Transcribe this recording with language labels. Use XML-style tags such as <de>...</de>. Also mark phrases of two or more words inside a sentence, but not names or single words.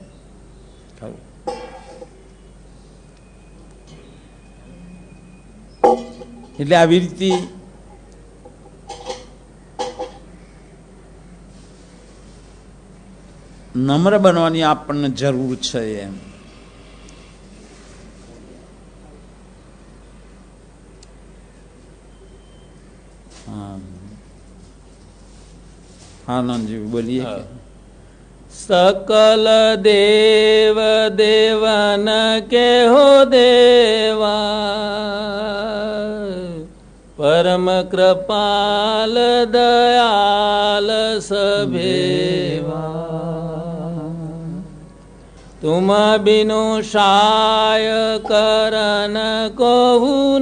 <gu>એટલે આવી રીતે નમ્ર બનવાની આપણને જરૂર છે એમ. આનંદજી બોલીએ.</gu> <awa>सकल देव देवन के हो देवा, परम कृपाल दयाल सभेवा, तुम बिनु शाय करन कहु</awa>